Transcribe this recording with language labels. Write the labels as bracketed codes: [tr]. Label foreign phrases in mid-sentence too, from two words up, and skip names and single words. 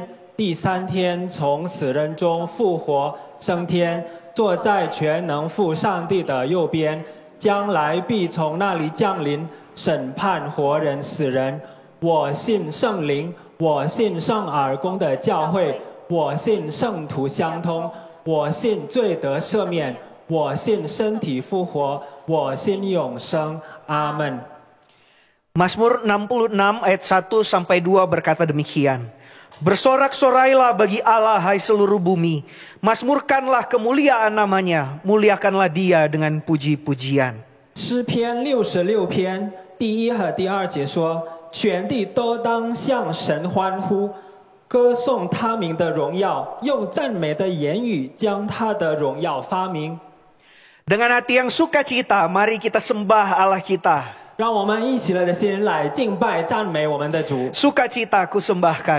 [zh] 第三天从死人中复活，升天，坐在全能父上帝的右边，将来必从那里降临，审判活人死人。我信圣灵，我信圣耳公的教会，我信圣徒相通，我信罪得赦免，我信身体复活，我信永生。阿门。 [id] Mazmur 66 ayat 1 sampai 2 berkata demikian. Bersorak-sorailah bagi Allah hai seluruh bumi. Mazmurkanlah kemuliaan namanya. Muliakanlah dia dengan puji-pujian. [zh] 诗篇66篇第1和第2节说： 全地都当向神欢呼，歌颂他名的荣耀，用赞美的言语将他的荣耀发明。 [id] Dengan hati yang sukacita, mari kita sembah Allah kita. [zh] 让我们一起的心来敬拜赞美我们的主， [id] Sukacita ku sembahkan.